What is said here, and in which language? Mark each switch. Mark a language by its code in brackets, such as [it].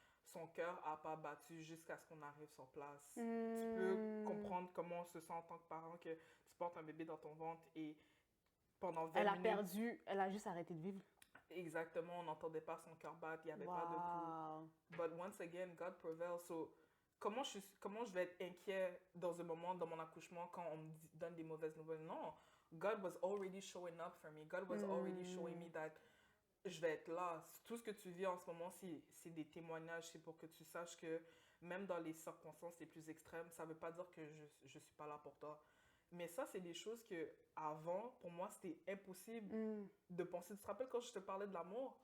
[fr] Son cœur n'a pas battu jusqu'à ce qu'on arrive sur place. Tu peux comprendre comment on se sent en tant que parent que tu portes un bébé dans ton ventre et pendant 20 minutes... Elle a juste arrêté de vivre. Exactement, on n'entendait pas son cœur battre, il n'y avait pas de pouls. [en] But once again, God prevails. So, [fr] comment je vais être inquiet dans un moment, dans mon accouchement, quand on me donne des mauvaises nouvelles? Non, [en] God was already showing up for me. God was already showing me that [fr] je vais être là. Tout ce que tu vis en ce moment, c'est des témoignages. C'est pour que tu saches que même dans les circonstances les plus extrêmes, ça ne veut pas dire que je ne suis pas là pour toi. Mais ça, c'est des choses que avant, pour moi, c'était impossible de penser. Tu te rappelles quand je te parlais de l'amour?